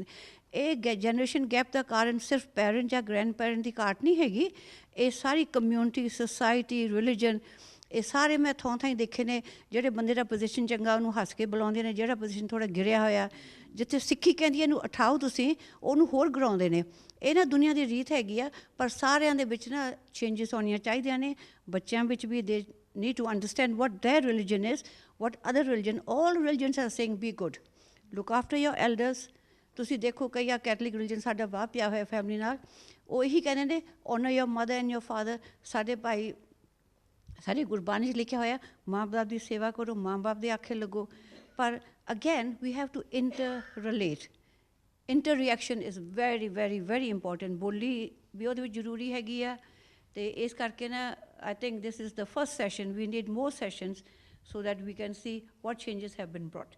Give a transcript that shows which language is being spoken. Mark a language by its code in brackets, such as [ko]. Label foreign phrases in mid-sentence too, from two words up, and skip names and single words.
[pa] ਇਹ [en] generation gap [pa] ਦਾ ਕਾਰਨ ਸਿਰਫ ਪੈਰੈਂਟ ਜਾਂ [en] grand parent [pa] ਦੀ ਘਾਟ ਨਹੀਂ ਹੈਗੀ, ਇਹ ਸਾਰੀ [en] community, society, religion, [pa] ਇਹ ਸਾਰੇ ਮੈਂ ਥਾਂ ਦੇਖੇ ਨੇ। ਜਿਹੜੇ ਬੰਦੇ ਦਾ ਪੋਜੀਸ਼ਨ ਚੰਗਾ ਉਹਨੂੰ ਹੱਸ ਕੇ ਬੁਲਾਉਂਦੇ ਨੇ, ਜਿਹੜਾ ਪੋਜੀਸ਼ਨ ਥੋੜ੍ਹਾ ਗਿਰਿਆ ਹੋਇਆ, ਜਿੱਥੇ ਸਿੱਖੀ ਕਹਿੰਦੀ ਇਹਨੂੰ ਉਠਾਓ ਤੁਸੀਂ, ਉਹਨੂੰ ਹੋਰ ਗਿਰਾਉਂਦੇ ਨੇ। ਇਹ ਨਾ ਦੁਨੀਆ ਦੀ ਰੀਤ ਹੈਗੀ ਆ, ਪਰ ਸਾਰਿਆਂ ਦੇ ਵਿੱਚ ਨਾ ਚੇਂਜਿਸ ਹੋਣੀਆਂ ਚਾਹੀਦੀਆਂ ਨੇ। ਬੱਚਿਆਂ ਵਿੱਚ ਵੀ [en] they need to understand what their religion is, what other religion, all religions are saying be good, look after your elders. [pa] ਤੁਸੀਂ ਦੇਖੋ ਕਈ ਆ [en] Catholic religion [pa] ਸਾਡਾ ਵਾਹ ਪਿਆ ਹੋਇਆ ਫੈਮਿਲੀ ਨਾਲ, ਉਹ ਇਹੀ ਕਹਿੰਦੇ ਨੇ [en] honor your mother and your father। [pa] ਸਾਡੇ ਭਾਈ, ਸਾਡੀ ਗੁਰਬਾਣੀ 'ਚ ਲਿਖਿਆ ਹੋਇਆ ਮਾਂ ਬਾਪ ਦੀ ਸੇਵਾ ਕਰੋ, ਮਾਂ ਬਾਪ ਦੇ ਆਖੇ ਲੱਗੋ। [en] ਪਰ again we have to inter reaction is very very very important. [pa] ਬੋਲੀ ਵੀ ਉਹਦੇ ਵਿੱਚ ਜ਼ਰੂਰੀ ਹੈਗੀ ਆ। ਅਤੇ ਇਸ ਕਰਕੇ ਨਾ [en] I think this is the first session, we need more sessions so that we can see what changes have been brought.